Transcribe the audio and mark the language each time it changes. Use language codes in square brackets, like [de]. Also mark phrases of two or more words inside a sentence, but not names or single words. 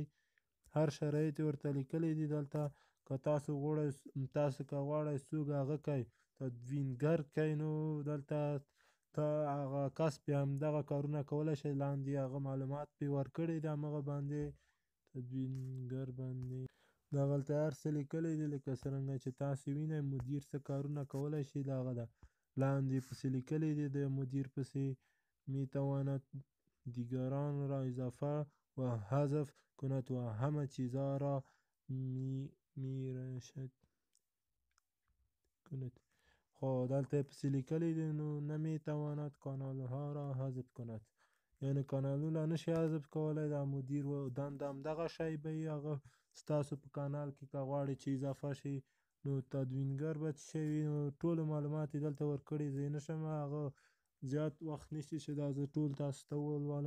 [ps] هر شرایط یې ورته لیکلي دي دلته. که تاسو که غواړئ څوک هغه کړئ تدوینګر کړئ، نو دلته ته هغه کس پرې همدغه کارونه کولی شئ. لاندې هغه معلومات پرې ورکړي دي همغه باندې تدوینګر باندې دغلته هر څه لیکلی دي. لکه څرنګه چې تاسو وینئ مدیر څه کارونه کولی شي، دغه ده لاندې پسې لیکلی دي د مدیر پسې [fa] میتواند دیگران را اضافه و حذف کند و همه چیزها را میرشد کند. [ps] خو دلته یې پسې لیکلی دي نو [fa] نه میتواند کانالها را حذف کند، [ps] یعنې کانالونه نشي حذف کولی. دا مدیر دنده همدغه شی به وي هغه ستاسو په کانال کې که غواړئ چې اضافه شي. نو تدوینګر به څه شی وي، نو ټول معلومات یې دلته ورکړي. زه یې نشم هغه زیات وخت نیسي چې دا زه ټول تاسو ته ولولم.